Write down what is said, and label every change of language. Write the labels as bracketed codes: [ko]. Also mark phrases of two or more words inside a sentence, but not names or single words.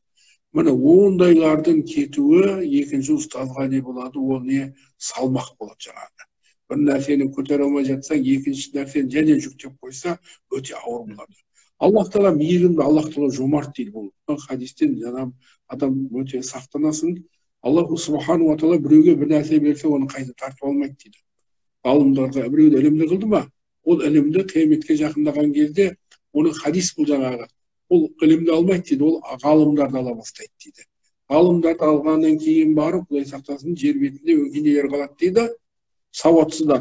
[kk] Міне ондайлардың кетуі екінші ұстазға не болады, ол не салмақ болады жаңағы. Бір нәрсені көтере алмай жатсаң, екінші нәрсені және жүктеп қойса, өте ауыр болады. Аллах Тағала мейірімді, Аллах Тағала жомарт дейді бұл. Хадистен адам өте сақтанасын. Аллаху [ar] سبحانه وتعالى [kk] біреуге бір нәрсе берсе, оны қайта тартып алмайды дейді. Ғалымдарға біреуді ілімді қылды ма, ол ілімді қияметке жақындаған кезде, оның хадис бұл жаңағы. Ол ілімді алмайды дейді, ол ғалымдарды ала бастайды дейді. Ғалымдарды алғаннан кейін барып, Құдай сақтасын, жер бетінде өгей қалады дейді, сауатсыздар.